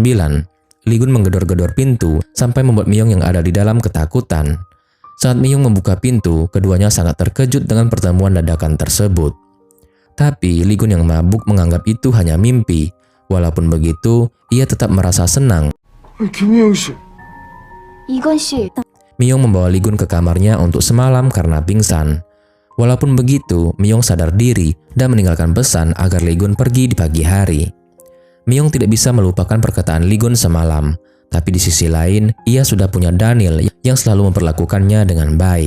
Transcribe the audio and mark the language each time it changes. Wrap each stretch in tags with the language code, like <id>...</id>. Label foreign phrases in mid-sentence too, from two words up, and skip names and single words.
<id>Lee Gun menggedor-gedor pintu sampai membuat Myung yang ada di dalam ketakutan. Saat Myung membuka pintu, keduanya sangat terkejut dengan pertemuan dadakan tersebut. Tapi Lee Gun yang mabuk menganggap itu hanya mimpi. Walaupun begitu, ia tetap merasa senang.</id> <ko>이건 씨,</ko> <id>Myung membawa Lee Gun ke kamarnya untuk semalam karena pingsan. Walaupun begitu, Myung sadar diri dan meninggalkan pesan agar Lee Gun pergi di pagi hari. Myung tidak bisa melupakan perkataan Lee Gun semalam, tapi di sisi lain, ia sudah punya Daniel yang selalu memperlakukannya dengan baik.</id>